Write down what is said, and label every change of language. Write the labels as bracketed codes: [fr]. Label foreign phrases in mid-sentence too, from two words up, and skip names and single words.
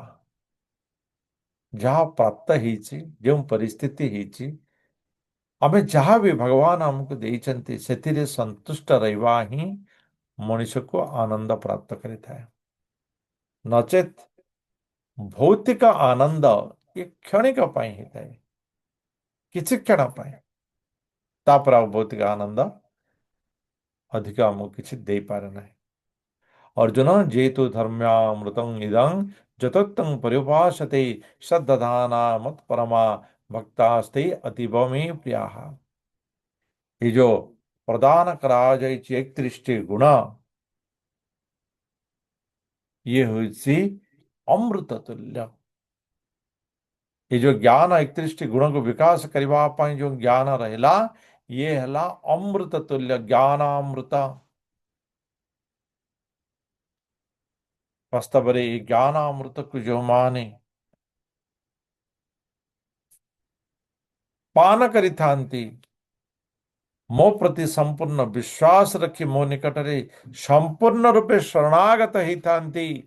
[or] ଯାହା ପ୍ରାପ୍ତ ହେଇଛି, ଯେଉଁ ପରିସ୍ଥିତି ହେଇଛି, ଆମେ ଯାହା ବି ଭଗବାନ ଆମକୁ ଦେଇଛନ୍ତି ସେଥିରେ ସନ୍ତୁଷ୍ଟ ରହିବା ହିଁ ମଣିଷକୁ ଆନନ୍ଦ ପ୍ରାପ୍ତ କରିଥାଏ। ନଚେତ୍ ଭୌତିକ ଆନନ୍ଦ ଏ କ୍ଷଣିକ ପାଇଁ ହେଇଥାଏ, କିଛି କ୍ଷଣ ପାଇଁ, ତାପରେ ଆଉ ଭୌତିକ ଆନନ୍ଦ ଅଧିକ ଆମକୁ କିଛି ଦେଇପାରେ ନାହିଁ। [sa] अर्जुन जेतु धर्म्यामृतं इदं जतोक्तं पर्युपासते सद्दधाना मत परमा भक्तास्ते अतीव मे प्रियाः। [hi] ये जो [or] प्रदान କରାଯାଇଛି 31ଟି ଗୁଣ, ଇଏ ହେଉଛି ଅମୃତ ତୁଲ୍ୟ। [hi] ये जो ज्ञान [or] 31ଟି ଗୁଣକୁ ବିକାଶ କରିବା ପାଇଁ ଯେଉଁ ଜ୍ଞାନ ରହିଲା, ଇଏ ହେଲା ଅମୃତ ତୁଲ୍ୟ, ଜ୍ଞାନାମୃତ। ବାସ୍ତବରେ ଏ ଜ୍ଞାନାମୃତକୁ ଯେଉଁମାନେ ପାନ କରିଥାନ୍ତି, ମୋ ପ୍ରତି ସମ୍ପୂର୍ଣ୍ଣ ବିଶ୍ୱାସ ରଖି ମୋ ନିକଟରେ ସମ୍ପୂର୍ଣ୍ଣ ରୂପେ ଶରଣାଗତ ହେଇଥାନ୍ତି